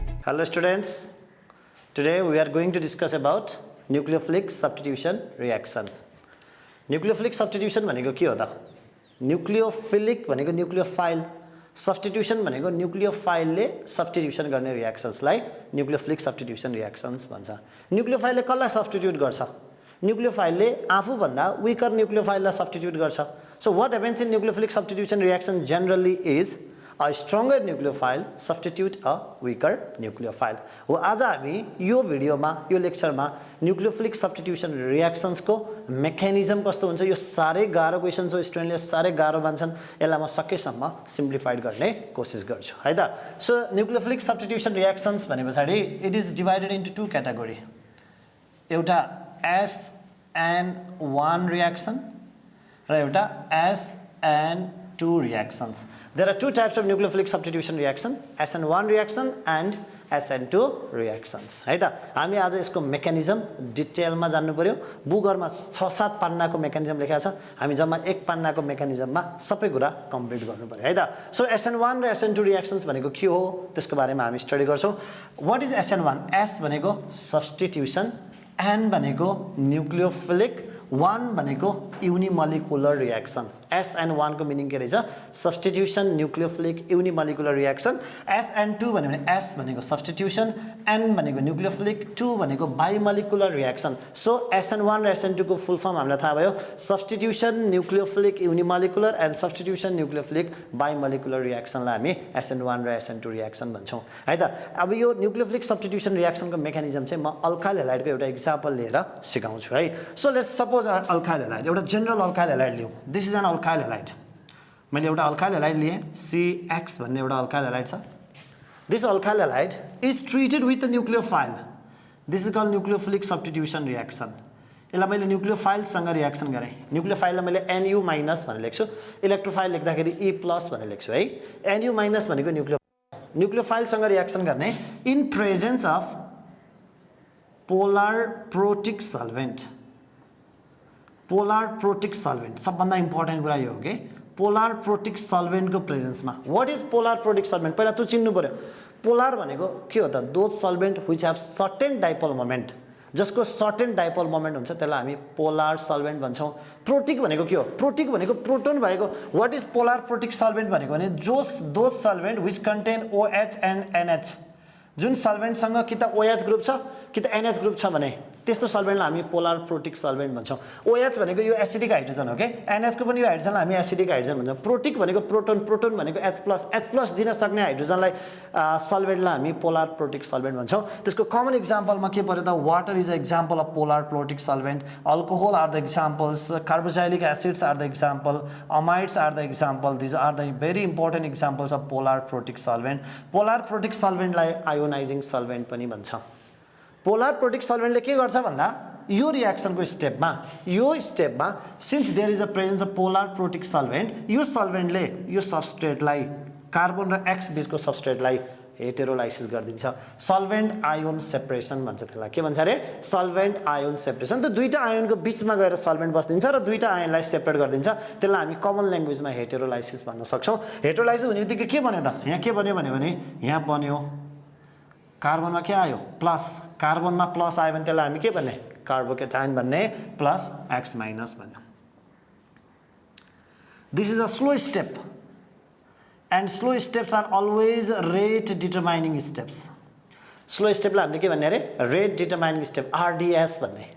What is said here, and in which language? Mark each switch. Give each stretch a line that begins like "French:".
English: Hello students, today we are going to discuss about nucleophilic substitution reaction.
Nepali: Nucleophilic substitution भनेको के हो त? Nucleophilic भनेको nucleophile, substitution भनेको nucleophile ले substitution गर्ने reactions लाई nucleophilic substitution reactions भन्छ. Nucleophile ले कसलाई substitute गर्छ? Nucleophile ले आफू भन्दा weaker nucleophile लाई substitute गर्छ.
English: So what happens in nucleophilic substitution reaction generally is a stronger nucleophile substitute a weaker nucleophile.
Nepali: हो आज हामी यो भिडियोमा यो लेक्चरमा nucleophilic substitution reactions को mechanism कस्तो हुन्छ यो सारै गाह्रो क्वेशन्स हो स्टुडेन्टले सारै गाह्रो मान्छन् यसलाई म सकेसम्म सिम्प्लिफाइड गर्ने कोशिश गर्छु है त.
English: So nucleophilic substitution reactions भनेपछि it is divided into two category.
Nepali: एउटा SN1 reaction र एउटा SN2 reactions.
English: There are two types of nucleophilic substitution reaction, SN1 reaction and SN2 reactions.
Nepali: है त हामी आज यसको मेकानिजम डिटेलमा जान्नु पर्यो. बुकहरुमा 6-7 पन्नाको मेकानिजम लेखेको छ. हामी जम्मा 1 पन्नाको मेकानिजममा सबै कुरा कम्प्लिट गर्नु पर्यो है त. सो SN1 र SN2 reactions भनेको के हो त्यसको बारेमा हामी स्टडी गर्छौं.
English: What is SN1?
Nepali: S भनेको substitution, N भनेको nucleophilic, 1 भनेको unimolecular reaction. SN1 को मिनिङ के रहेछ?
English: Substitution, nucleophilic, unimolecular reaction.
Nepali: SN2 भन्यो भने S भनेको substitution, N भनेको nucleophilic, 2 भनेको bimolecular reaction. So SN1 र SN2 को फुल फर्म हामीलाई थाहा भयो. Substitution, nucleophilic, unimolecular and substitution, nucleophilic, bimolecular reaction लाई हामी SN1 र SN2 reaction भन्छौं है त. अब यो nucleophilic substitution reaction को मेकानिजम चाहिँ म अल्काइल हैलाइड को एउटा एक्जाम्पल लिएर सिकाउँछु है.
English: So let's suppose
Nepali: alkyl halide एउटा जनरल अल्काइल हैलाइड लियौ.
English: This is an alkyl halide.
Nepali: मैले एउटा alkyl halide लिए CX भन्ने एउटा alkyl halide छ.
English: This alkyl halide is treated with a nucleophile. This is called nucleophilic substitution reaction.
Nepali: यसलाई मैले nucleophile सँग रिएक्सन गरे. nucleophile लाई मैले Nu- भनेर लेख्छु. इलेक्ट्रोफाइल लेख्दाखेरि E+ भनेर लेख्छु है. Nu- भनेको nucleophile सँग रिएक्सन गर्ने
English: in presence of polar protic solvent.
Nepali: Polar protic solvent सबभन्दा इम्पोर्टेन्ट कुरा यो हो के पोलर प्रोटिक सल्भेन्ट को प्रेजेन्स मा.
English: what is polar protic solvent
Nepali: पहिला त्यो चिन्नु पर्यो. पोलर भनेको के हो त?
English: those solvent which have certain dipole moment,
Nepali: जसको सर्टेन डाइपोल मोमेन्ट हुन्छ त्यसलाई हामी पोलर सल्भेन्ट भन्छौं. प्रोटिक भनेको के हो? प्रोटिक भनेको प्रोटोन भएको.
English: what is polar protic solvent
Nepali: भनेको भने
English: Those solvent which contain OH and NH.
Nepali: जुन सल्भेन्ट सँग कि त OH ग्रुप छ कि त NH ग्रुप छ भने त्यस्तो सल्भेन्टलाई हामी पोलर प्रोटिक सल्भेन्ट भन्छौं. OH भनेको यो एसिडिक हाइड्रोजन हो के. NH को पनि यो हाइड्रोजनलाई हामी एसिडिक हाइड्रोजन भन्छौं. प्रोटिक भनेको प्रोटोन, प्रोटोन भनेको H+ दिन सक्ने हाइड्रोजनलाई सल्भेन्टलाई हामी पोलर प्रोटिक सल्भेन्ट भन्छौं. त्यसको कमन एक्जाम्पलमा के पर्यो त?
English: Water is a example of polar protic solvent. Alcohol are the examples, carboxylic acids are the example, amides are the example. This are the very important examples of polar protic solvent.
Nepali: Polar protic सल्भेन्टलाई ionising solvent पनि भन्छ. Polar protic सल्भेन्टले के गर्छ भन्दा यो रिएक्सनको स्टेपमा
English: since there is a presence of polar protic solvent,
Nepali: यो सल्भेन्टले यो सबस्ट्रेटलाई carbon र X बीचको सबस्ट्रेटलाई हेटेरोलाइसिस गरिदिन्छ. सल्भेन्ट आयोन सेपरेसन भन्छ त्यसलाई. के भन्छ रे? Solvent ion separation. त दुईटा आयोनको बीचमा गएर सल्भेन्ट बस्दिन्छ र दुईटा आयोनलाई सेपरेट गरिदिन्छ. त्यसलाई हामी कमन ल्याङ्ग्वेजमा हेटेरोलाइसिस भन्न सक्छौं. हेटेरोलाइसिस भनेबित्तिकै के बन्यो त? यहाँ के बन्यो भने यहाँ बन्यो कार्बनमा के आयो? प्लस. कार्बनमा प्लस आयो भने त्यसलाई हामी के भन्ने? कार्बोकेटाइन भन्ने प्लस X- भन्ने.
English: This is a slow step and slow steps are always rate determining steps.
Nepali: Slow स्टेपलाई हामीले के भन्ने अरे? रेट डिटरमाइनिङ स्टेप, RDS भन्ने.